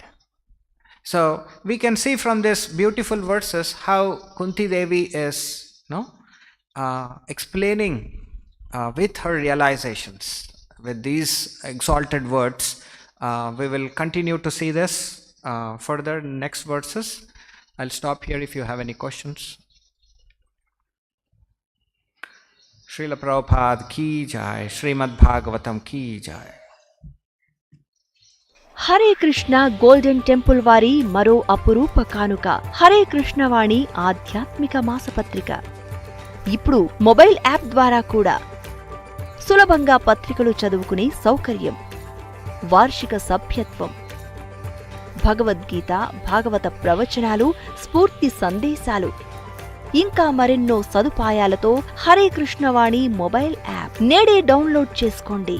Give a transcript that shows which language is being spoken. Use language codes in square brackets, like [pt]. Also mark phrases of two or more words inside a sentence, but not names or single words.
[en] So we can see from this beautiful verses how Kunti Devi is explaining with her realizations, with these exalted words. We will continue to see this further in next verses. I'll stop here if you have any questions. [hi] श्रील प्रभुपाद की जय, श्रीमद् भागवतम् की जय. [te] హరే కృష్ణ గోల్డెన్ టెంపుల్ వారి మరో అపురూప కానుక హరే కృష్ణ వాణి ఆధ్యాత్మిక మాసపత్రిక. ఇప్పుడు [en] mobile app [te] ద్వారా కూడా సులభంగా పత్రికలు చదువుకునే సౌకర్యం, వార్షిక సభ్యత్వం, భగవద్గీత, భాగవత ప్రవచనాలు, స్ఫూర్తి సందేశాలు, ఇంకా మరెన్నో సదుపాయాలతో హరే కృష్ణ వాణి [en] mobile app [te] నేడే డౌన్లోడ్ చేసుకోండి.